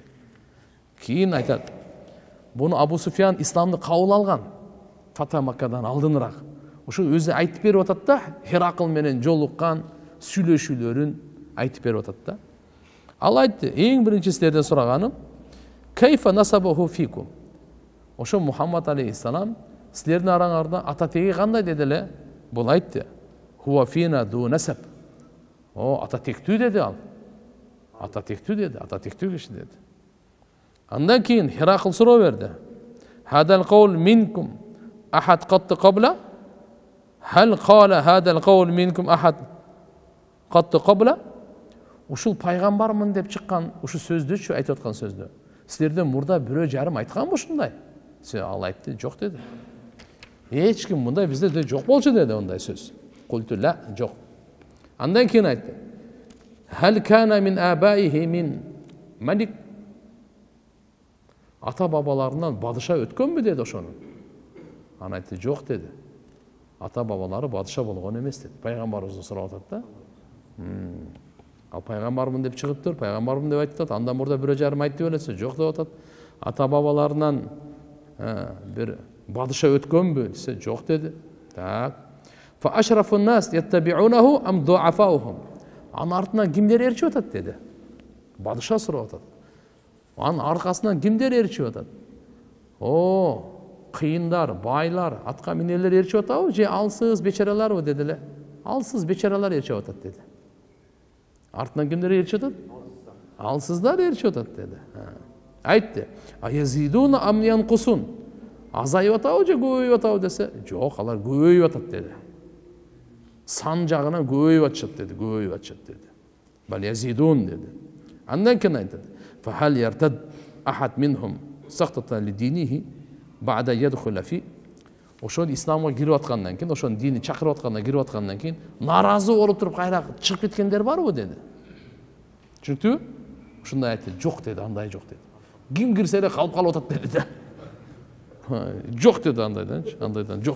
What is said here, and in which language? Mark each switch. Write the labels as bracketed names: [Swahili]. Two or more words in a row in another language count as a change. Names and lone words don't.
[Kyrgyz] Кийин айтат: буну Абу Суфьян исламды кабыл алган Фата Маккадан алдыныраак. Ошо өзү айтып берип атат да, Херакл менен жолуккан сүйлөшүүлөрүн айтып берип атат да. Ал айтты: эң биринчи силерден сураганым [Arabic] كيف نسبه فيكم. [Kyrgyz] Ошо Мухаммад алейхиссалам силердин араңарда ата теги кандай деди эле? [Arabic] Бул айтты: هو فينا ذو نسب. [Kyrgyz] Ата тектүү деди ал. Ата тектүү деди, ата тектүү киши деди. Андан кийин Херакл суроо берди: [Arabic] هذا القول منكم أحد قط قبله? هل قال هذا القول منكم أحد قط قبله? [Kyrgyz] Ушул пайгамбармын деп чыккан ушу сөздүчү, айтып аткан сөздү силерден мурда бирөө жарым айтканбы ушундай? Ал айтты: жок деди. Эч ким мындай бизде жок болчу деди ондай сөз. Культула жок. Андан кийин айтты: [Arabic] هل كان من آبائه من ملك? [Kyrgyz] Ата бабаларынан бадыша өткөнбү деди ошону. Аны айтты: жок деди. Ата бабалары бадыша болгон эмес деди. Пайгамбарыбызды сурап атат да. Ал пайгамбармын деп чыгыптыр, пайгамбармын деп айтып атат. Андан мурда бирөө жарым айтты белесе, жок деп атат. Ата бабаларынан бир бадыша өткөнбү десе, жок деди. Так. [Arabic] فأشراف الناس يتبعونه أم ضعفاؤهم. [Kyrgyz] Анын артынан кимдер ээрчип атат деди. Бадыша сурап атат. Анын аркасынан кимдер ээрчип атат? Кыйындар, байлар, атка минелер ээрчип атабы, же алсыз бечараларбы деди эле. Алсыз бечаралар ээрчип атат деди. Артынан кимдер ээрчип атат? Алсыздар ээрчип атат деди. Айтты: [Arabic] أيزيدون أم ينقصون. [Kyrgyz] Азайып атабы же көбөйүп атабы десе, жок, алар көбөйүп атат деди. Сан жагынан көбөйүп атышат деди, көбөйүп атышат деди. [Arabic] بل يزيدون [Kyrgyz] деди. Андан кийин айтты: [Arabic] فهل يرتد أحد منهم سخطة لدينه بعد يدخل في. [Kyrgyz] Ошол исламга кирип аткандан кийин, ошонун дини чакырып аткандан кирип аткандан кийин наразы болуп туруп кайра чыгып кеткендер барбы деди. Түшүнүктүбү? Ушундай айтты: жок деди, андай жок деди. Ким кирсе эле калып калып атат деди да. Жок деди андайдан жок.